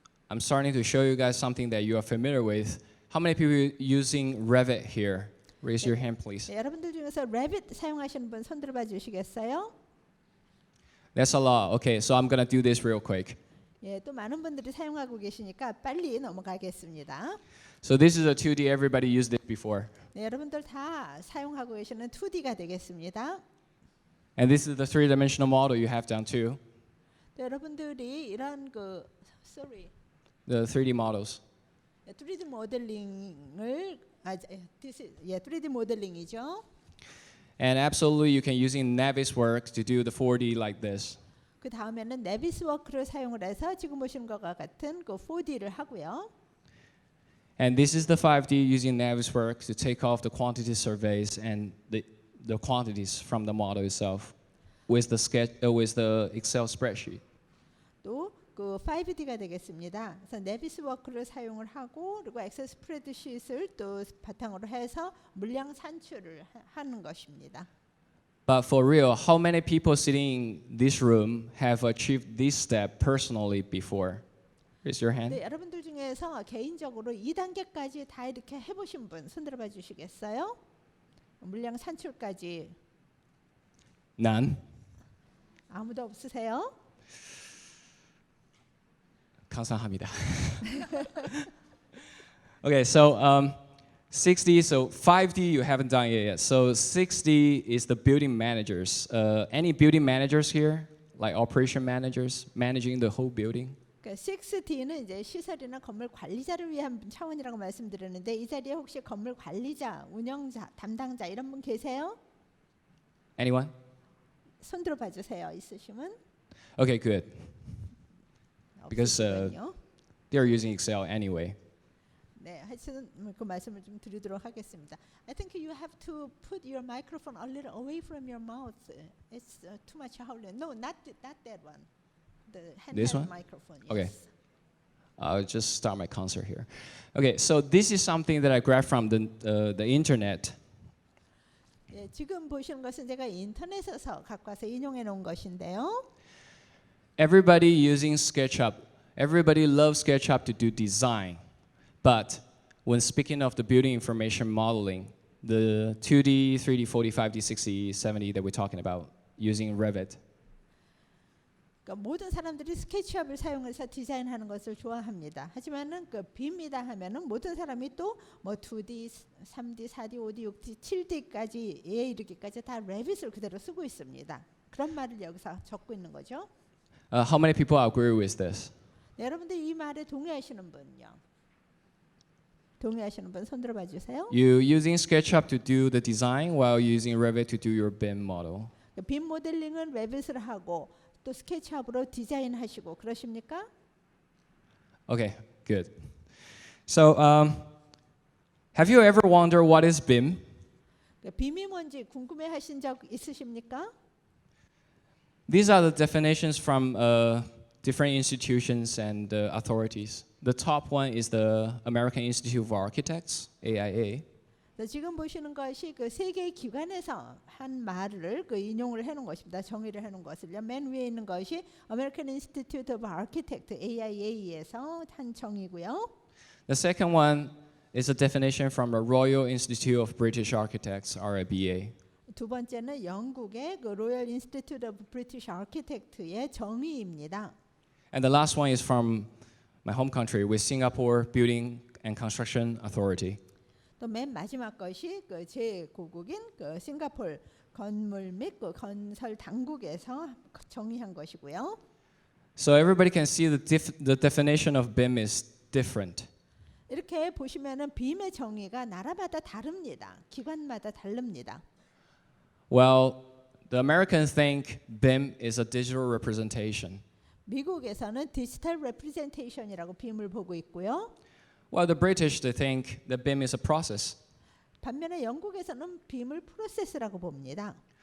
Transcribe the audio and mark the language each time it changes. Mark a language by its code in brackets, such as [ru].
[en] I'm starting to show you guys something that you are familiar with. How many people using Revit here? Raise your hand, please. [ko] 네, 여러분들 중에서 Revit 사용하시는 분 손 들어봐 주시겠어요? [en] That's a lot. Okay, so I'm gonna do this real quick. [ko] 예, 또 많은 분들이 사용하고 계시니까 빨리 넘어가겠습니다. [en] So this is a 2D. Everybody used it before. [ko] 네, 여러분들 다 사용하고 계시는 2D가 되겠습니다. [en] And this is the three-dimensional model you have down too. [ko] 네, 여러분들이 이런 그 [en] The 3D models. [ko] 3D 모델링을 3D 모델링이죠. [en] And absolutely, you can using Navisworks to do the 4D like this. [ko] 그 다음에는 네비스워크를 사용을 해서 지금 보시는 것과 같은 그 4D를 하고요. [en] And this is the 5D using Navisworks to take off the quantity surveys and the quantities from the model itself with the Excel spreadsheet. [ko] 또 그 5D가 되겠습니다. 그래서 네비스워크를 사용을 하고 그리고 엑셀 스프레드시트를 또 바탕으로 해서 물량 산출을 하는 것입니다. [en] But for real, how many people sitting in this room have achieved this step personally before? Raise your hand. [ko] 네, 여러분들 중에서 개인적으로 2단계까지 다 이렇게 해보신 분 손 들어봐 주시겠어요? 물량 산출까지. [en] None. [ko] 아무도 없으세요? 감사합니다. [en] Okay, so 6D, so 5D you haven't done it yet. So 6D is the building managers. Any building managers here, like operation managers, managing the whole building? [ko] 그러니까 6D는 이제 시설이나 건물 관리자를 위한 차원이라고 말씀드렸는데 이 자리에 혹시 건물 관리자, 운영자, 담당자 이런 분 계세요? [en] Anyone? [ko] 손 들어봐 주세요. 있으시면. [en] Okay, good. Because [ko] 없으시군요. [en] they're using Excel anyway. [ko] 네, 하여튼 그 말씀을 좀 드리도록 하겠습니다. [en] I think you have to put your microphone a little away from your mouth. It's too much howling. No, not that one. The handheld This one? microphone. Yes. Okay. I'll just start my concert here. Okay, so this is something that I grabbed from the internet. [ko] 예, 지금 보시는 것은 제가 인터넷에서 갖고 와서 인용해 놓은 것인데요. [en] Everybody using SketchUp. Everybody loves SketchUp to do design. But when speaking of the building information modeling, the 2D, 3D, 4D, 5D, 6D, 7D that we're talking about using Revit, [ko] 그러니까 모든 사람들이 스케치업을 사용해서 디자인하는 것을 좋아합니다. 하지만은 그 빕니다 하면은 모든 사람이 또 뭐 2D, 3D, 4D, 5D, 6D, 7D까지 에 이르기까지 다 레빗을 그대로 쓰고 있습니다. 그런 말을 여기서 적고 있는 거죠. [en] how many people agree with this? [ko] 네, 여러분들 이 말에 동의하시는 분요. 동의하시는 분 손 들어봐 주세요. [en] You using SketchUp to do the design while using Revit to do your BIM model. [ko] 빔 모델링은 레빗을 하고 또 스케치업으로 디자인하시고 그러십니까? [en] Okay, good. So, have you ever wondered what is BIM? [ko] 빔이 뭔지 궁금해하신 적 있으십니까? [en] These are the definitions from different institutions and authorities. The top one is the American Institute of Architects, AIA. [ko] 지금 보시는 것이 그 세계 기관에서 한 말을 그 인용을 해놓은 것입니다. 정의를 해놓은 것을요. 맨 위에 있는 것이 American Institute of Architects, AIA에서 한 정의고요. [en] The second one is a definition from the Royal Institute of British Architects, RIBA. [ko] 두 번째는 영국의 그 로열 인스티튜트 오브 브리티시 아키텍트의 정의입니다. [en] And the last one is from my home country with Singapore Building and Construction Authority. [ko] 또 맨 마지막 것이 그 제9국인 그 싱가폴 건물 및 그 건설 당국에서 정의한 것이고요. [en] So everybody can see the definition of BIM is different. [ko] 이렇게 보시면은 빔의 정의가 나라마다 다릅니다. 기관마다 다릅니다. [en] Well, the Americans think BIM is a digital representation. [ko] 미국에서는 디지털 레프레젠테이션이라고 빔을 보고 있고요. [en] While the British they think that BIM is a process. [ko] 반면에 영국에서는 빔을 프로세스라고 봅니다.